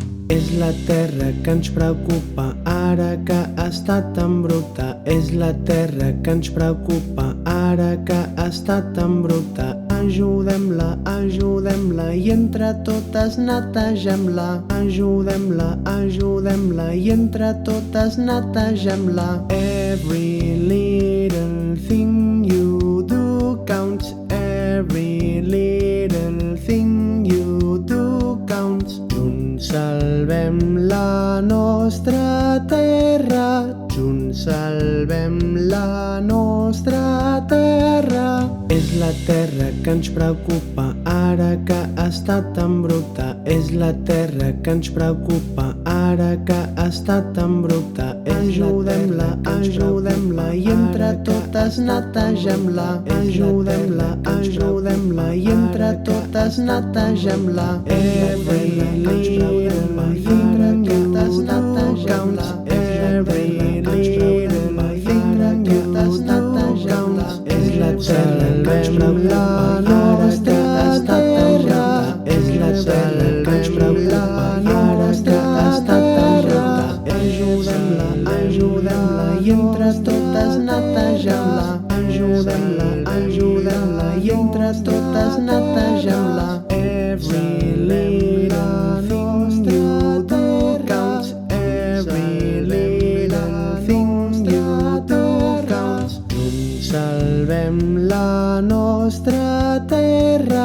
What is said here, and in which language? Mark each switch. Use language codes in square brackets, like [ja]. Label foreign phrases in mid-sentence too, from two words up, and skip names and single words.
[ca] És la terra que ens preocupa ara que està tan bruta. És la terra que ens preocupa ara que està tan bruta. Ajudem-la, ajudem-la i entre totes netegem-la. Ajudem-la, ajudem-la i entre totes netegem-la. [en] Every little thing you do counts. Every little thing you do counts. [ca] Junts salvem la nostra terra. Junts salvem la nostra terra. És la terra que ens preocupa ara que està tan bruta. És la terra que ens preocupa ara que està tan bruta. Ajudem-la, ajudem-la i entre totes netegem-la. Ajudem-la, ajudem-la i entre totes netegem-la. [en] Every little thing you do counts. Every little thing you do. [ca] És la terra que ens preocupa ara que està tan bruta. És la terra que ens preocupa ara que està tan bruta. Ajudem-la, ajudem-la i entre totes netegem-la. Ajudem-la, ajudem-la i entre totes netegem-la. [en] Every little thing you do counts. Every little thing you do counts. [ca] Junts salvem la nostra terra.